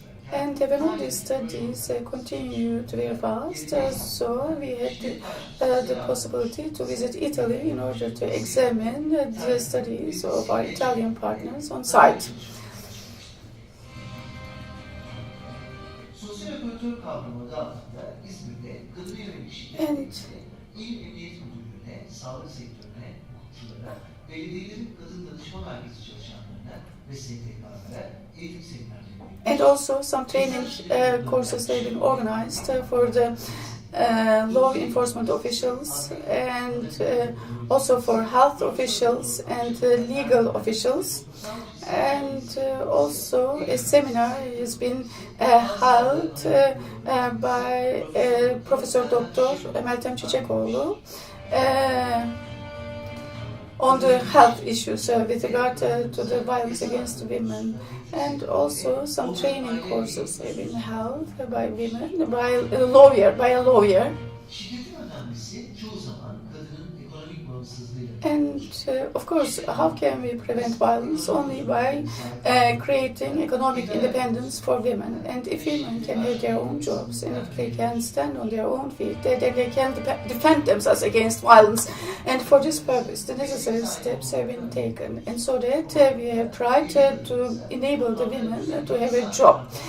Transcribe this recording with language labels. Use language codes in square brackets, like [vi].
[en] And when all these studies continued very fast, so we had the possibility to visit Italy in order to examine the studies of our Italian partners on site. [tr] Sosyal operatör kavramı adı altında İzmir'de kadına yönelik şiddet [en] And [tr] tedbirine, İl Emniyet Müdürlüğü'ne, sağlık sektörüne, hukukçulara, belediyelerin kadın danışma merkezi çalışanlarına ve STK'lara eğitim seminerleri veriyor. [en] And also some training courses have been organized for the law enforcement officials and also for health officials and legal officials. And also a seminar has been held by Professor Dr. Meltem Çiçekoğlu on the health issues with regard to the violence against women. And also some training courses have been held by women, by a lawyer. [tr] Şiddetin önemlisi çoğu zaman kadının ekonomik bağımsızlığıyla. [en] And of course, how can we prevent violence? Only by creating economic independence for women. And if women can have their own jobs and if they can stand on their own feet, they can defend themselves against violence. And for this purpose, the necessary steps have been taken. And so that we have tried to enable the women to have a job.